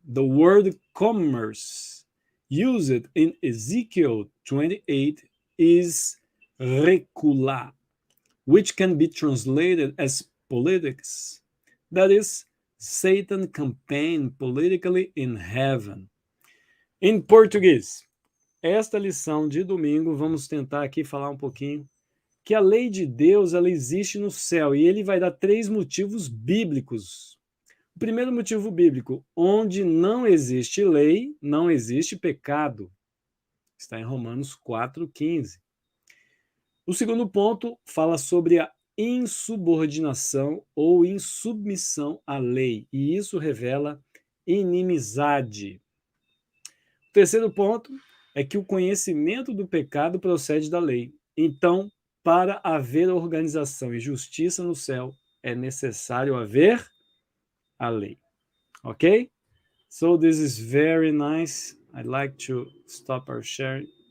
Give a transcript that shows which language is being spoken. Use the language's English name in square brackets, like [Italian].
[English] The word commerce used in Ezekiel 28 is recular, which can be translated as politics. That is, Satan campaigned politically in heaven. [Portuguese] Em português, esta lição de domingo, vamos tentar aqui falar um pouquinho que a lei de Deus ela existe no céu e ele vai dar 3 motivos bíblicos. O primeiro motivo bíblico, onde não existe lei, não existe pecado. Está em Romanos 4:15. O segundo ponto fala sobre a insubordinação ou insubmissão à lei, e isso revela inimizade. O terceiro ponto é que o conhecimento do pecado procede da lei. Então, para haver organização e justiça no céu, é necessário haver a lei. [English] Ok? So this is very nice. I'd like to stop our sharing.